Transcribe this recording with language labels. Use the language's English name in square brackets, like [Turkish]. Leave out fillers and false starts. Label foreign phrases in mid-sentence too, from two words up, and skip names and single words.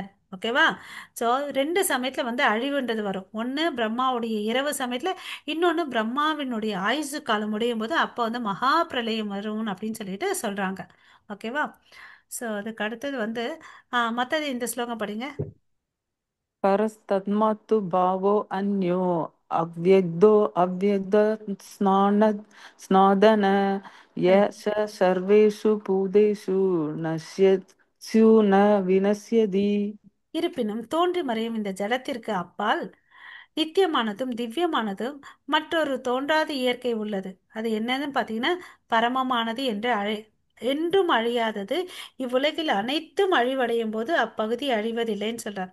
[Tamil] ஓகேவா? ஸோ ரெண்டு சமயத்தில் வந்து அழிவுன்றது வரும். ஒன்று பிரம்மாவுடைய இரவு சமயத்தில், இன்னொன்று பிரம்மாவினுடைய ஆயுசு காலம் முடியும் போது அப்போ வந்து மகா பிரளயம் வரும் அப்படின்னு சொல்லிட்டு சொல்கிறாங்க. ஓகேவா? ஸோ அதுக்கு அடுத்தது வந்து மற்றது இந்த ஸ்லோகம் படிங்க. [Sanskrit] परस्तस्मात्तु भावो अन्यो अव्यक्तो स्नादन [Tamil] ஹரே [Sanskrit] स सर्वेषु भूतेषु नश्यत्सु न विनश्यति. [Tamil] இருப்பினும் தோன்றி மறையும் இந்த ஜலத்திற்கு அப்பால் நித்தியமானதும் திவ்யமானதும் மற்றொரு தோன்றாத இயற்கை உள்ளது. அது என்னன்னு பார்த்தீங்கன்னா பரமமானது என்றும் அழியாதது. இவ்வுலகில் அனைத்தும் அழிவடையும் போது அப்பகுதி அழிவதில்லைன்னு சொல்றார்.